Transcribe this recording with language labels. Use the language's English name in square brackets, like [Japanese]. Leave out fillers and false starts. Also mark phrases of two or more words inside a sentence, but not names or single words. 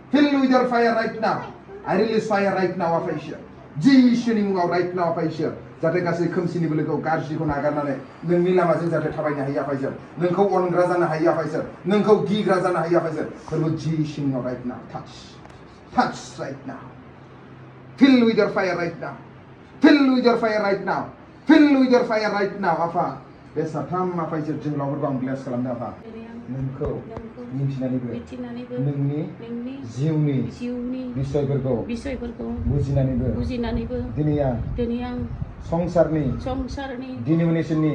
[English] I release fire right now [Bodo] आफा इसोर जिसुनि मुङाव [English] right now [Bodo] आफा इसोर जाहाथे गासै खोमसिनि बोलोखौ गाज्रिखौ नागारनानै नोंनि लामाजों जाहाथे थाबायनो हायो आफा इसोर नोंखौ अनग्रा जानो हायो आफा इसोर नोंखौ गिग्रा जानो हायो आफा इसोर फोरबो जिसुनि मुङाव राइट नाउ [English] touch right now fill with your fire right now [Bodo] आफा बे साथाम आफा इसोर जोहोलावफोरखौ आं ब्लेस खालामदों आफा नोंखौ मिथिनानैबो नोंनि जिउनि बिसयफोरखौ बुजिनानैबो दिनै आं संसारनि डिनोमिनेसननि